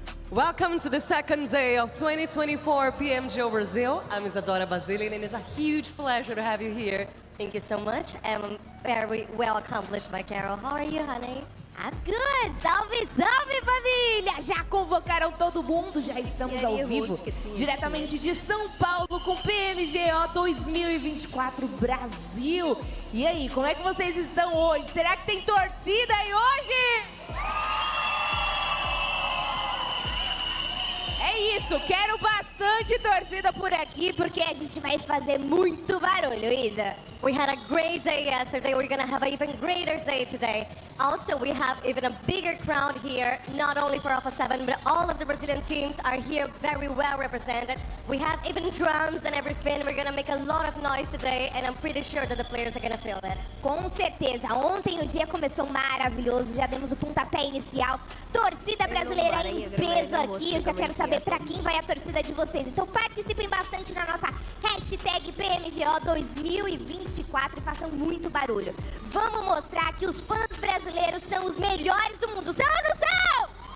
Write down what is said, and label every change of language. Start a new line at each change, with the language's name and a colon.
English: Welcome to the second day of 2024 PMGO Brazil. I'm Isadora Basile, and it's a huge pleasure to have you here. Thank you so much. I'm very well accomplished by Carol. How are you, honey? I'm good!
Portuguese: Salve, salve, família! Já convocaram todo mundo, já estamos ao vivo, diretamente de São Paulo com PMGO 2024 Brasil. E aí, como é que vocês estão hoje? Será que tem torcida aí hoje? É isso, quero bastante torcida por aqui, porque a gente vai fazer muito barulho, Isa.
English: We had a great day yesterday. We're gonna have an even greater day today. Also, we have even a bigger crowd here, not only for Alpha 7, but all of the Brazilian teams are here very well represented. We have even drums and everything. We're gonna make a lot of noise today, and I'm pretty sure that the players are gonna feel it.
Portuguese: Com certeza. Ontem o dia começou maravilhoso, já demos o pontapé inicial. Torcida brasileira em peso aqui. Eu já quero saber pra quem vai a torcida de vocês. Então participem bastante na nossa hashtag PMGO 2024 e façam muito barulho. Vamos mostrar que os fãs brasileiros são os melhores do mundo. São ou não são?